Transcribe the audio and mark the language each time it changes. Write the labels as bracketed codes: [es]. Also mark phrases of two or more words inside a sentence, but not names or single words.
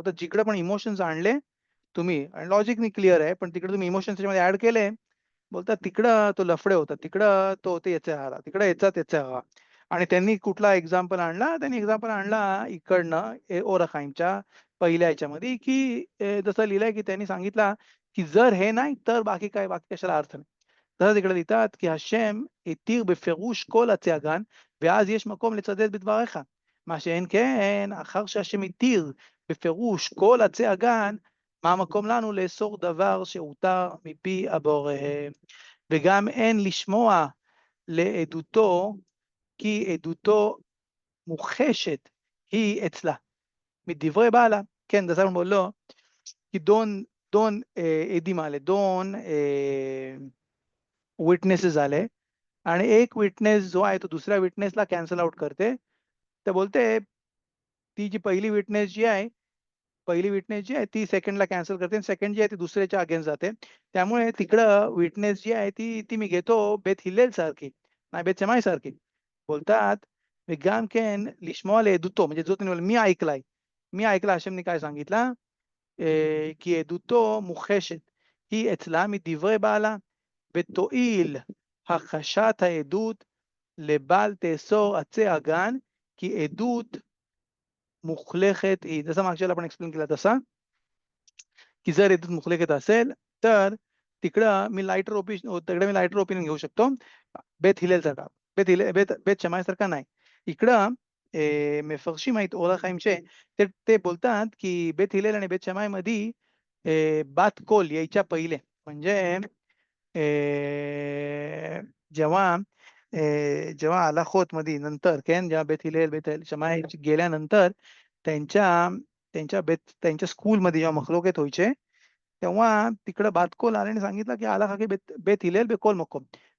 [mr] तर जिकडे पण इमोशन्स आणले तुम्ही, आणि लॉजिकनी क्लिअर आहे, पण तिकडे तुम्ही इमोशन्स त्याच्यामध्ये ऍड केले, बोलतात तिकडं तो लफडे होता, तिकडं तो ते याचा हरा, तिकडे याचा त्याचा हवा. आणि त्यांनी कुठला एक्झाम्पल आणला? त्यांनी एक्झाम्पल आणला इकडनं ओरखाईमच्या पहिल्या याच्यामध्ये, की जसं लिहिलंय की त्यांनी सांगितलं की जर हे नाही तर बाकी कशाला अर्थ नाही. तसंच इकडे लिहितात की [he] השם התיר בפירוש כל עצי הגן, ואז יש מקום לצדד בדבריך. מה שאין כן, אחר שהשם התיר בפירוש כל עצי הגן, מה המקום לנו לאסור דבר שהותר מפי הבורא? וגם אין לשמוע לעדותו, כי עדותו מוחשת היא אצלה. מדברי בעלה, כן, [mr] जसं आपण बोललो की दोन दोन एदिम आले, दोन विटनेसेस आले, आणि एक विटनेस जो आहे तो दुसऱ्या विटनेसला कॅन्सल आउट करते. तर बोलते ती जी पहिली विटनेस जी आहे ती सेकंडला कॅन्सल करते, आणि सेकंड जी आहे ती दुसऱ्याच्या अगेन्स्ट जाते. त्यामुळे तिकडं विटनेस जी आहे ती मी घेतो बेथ हिलेल सारखी, नाही बेथ शमाई सारखी. बोलतात [he] וגם כן לשמוע לעדותו, [mr] म्हणजे जो तुम्ही मी ऐकला हशेमने काय सांगितलं, [he] כי עדותו מוחשת היא אצלה מדברי בעלה, ותועיל הכחשת העדות לבל תאסור עצי הגן, כי עדות מוכחשת היא. [mr] जसं मागच्याला आपण एक्सप्लेन केला तसा, की जर येथून मुखलेखत असेल तर तिकडे मी लाईटर ओपिनियन घेऊ शकतो, बेथ हिलेल सारखा. बेथ शमाय सारखा नाही. इकडं मेफर्शिम आहेत ओरा खाईमचे, ते बोलतात की बेथ हिलेल आणि बेथ शमाय मध्ये [he] בת קול [mr] यायच्या पहिले, म्हणजे जेव्हा जेव्हा आलाखोत मध्ये नंतर, जेव्हा बेथ हिलेल बेथ शमाय गेल्यानंतर त्यांच्या स्कूलमध्ये जेव्हा मखलोकेत व्हायचे, तेव्हा तिकडं बातकोल आल्याने सांगितलं की [he] הלכה כבית הלל בכל מקום.